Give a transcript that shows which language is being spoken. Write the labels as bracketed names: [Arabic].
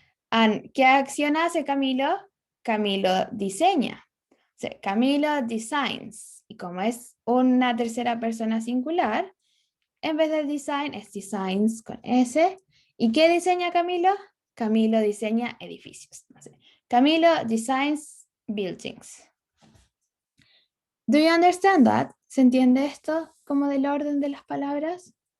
[Spanish] And ¿qué acción hace Camilo? Camilo diseña. [English] So, Camilo designs. [Spanish] Y como es una tercera persona singular, en vez de design es designs con S. ¿Y qué diseña Camilo? Camilo diseña edificios. [English] Camilo designs buildings. Do you understand that? [Spanish] ¿Se entiende esto como del orden de las palabras?